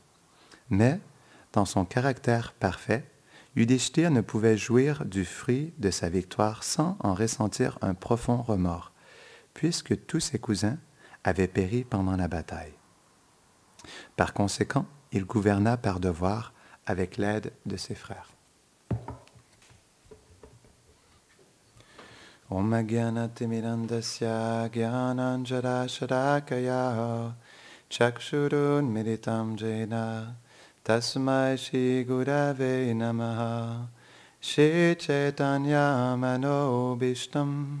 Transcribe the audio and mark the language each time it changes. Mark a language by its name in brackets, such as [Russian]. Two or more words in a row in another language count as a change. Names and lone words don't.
[French] Mais, dans son caractère parfait, Yudhishthir ne pouvait jouir du fruit de sa victoire sans en ressentir un profond remords, puisque tous ses cousins avaient péri pendant la bataille. Par conséquent, il gouverna par devoir avec l'aide de ses frères. [Sanskrit] ॐ अज्ञानतिमिरान्धस्य ज्ञानाञ्जनशलाकया चक्षुरुन्मीलितं येन तस्मै श्री गुरवे नमः श्री चैतन्य मनोऽभीष्टं